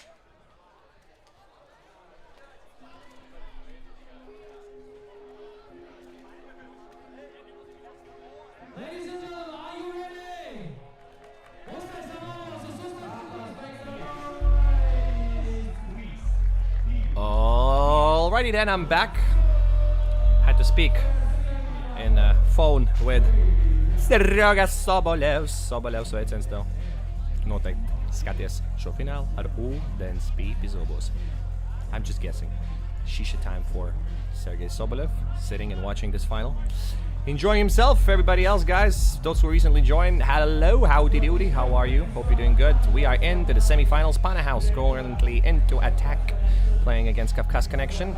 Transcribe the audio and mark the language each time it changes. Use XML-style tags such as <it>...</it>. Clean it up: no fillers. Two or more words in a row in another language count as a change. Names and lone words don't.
<en>Ladies and gentlemen, are you ready? Alrighty then, I'm back. Had to speak in phone with Sergei Sobolev.</en> <lv>Sobolev sveiciens tev. Noteikti skaties šo finālu ar ūdens pīpi zobos.</lv> <en>I'm just guessing. Shisha time for Sergei Sobolev, sitting and watching this final. Enjoying himself. Everybody else, guys, those who recently joined, hello, howdy doody, how are you? Hope you're doing good. We are into the semifinals. Panahaus currently into attack, playing against Kafkas Connection.</en>